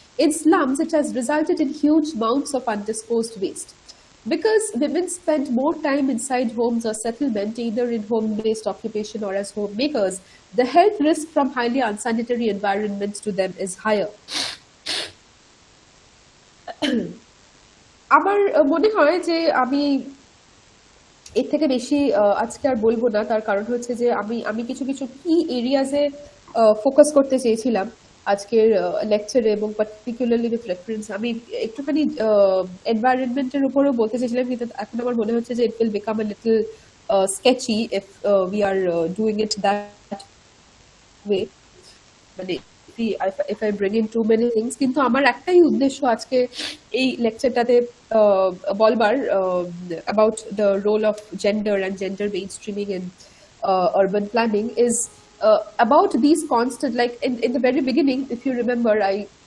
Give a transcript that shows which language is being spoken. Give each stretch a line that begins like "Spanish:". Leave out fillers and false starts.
English: In slums, it has resulted in huge amounts of undisposed waste. Because women spend more time inside homes or settlement, either in home-based occupation or as homemakers, the health risk from highly unsanitary environments to them is higher.
Bangla: আমার মনে হয় যে আমি এর থেকে বেশি আজকে আর বলবো না। তার কারণ হচ্ছে যে আমি আমি কিছু কিছু কি এরিয়াজে ফোকাস করতে চেয়েছিলাম আজকের লেকচারে, এবং পার্টিকুলারলি উইথ রেফারেন্স আমি একটুখানি এনভায়রনমেন্টের উপরেও বলতে চেয়েছিলাম, কিন্তু এখন আমার মনে হচ্ছে যে
English: It will become a little sketchy if we are doing it that way. মানে if I bring in too many things,
Bangla: কিন্তু আমার একটাই উদ্দেশ্য আজকে এই লেকচারটাতে বলবার
English: about the role of gender and gender mainstreaming in urban planning is about these constant, like in the very beginning, if you remember, I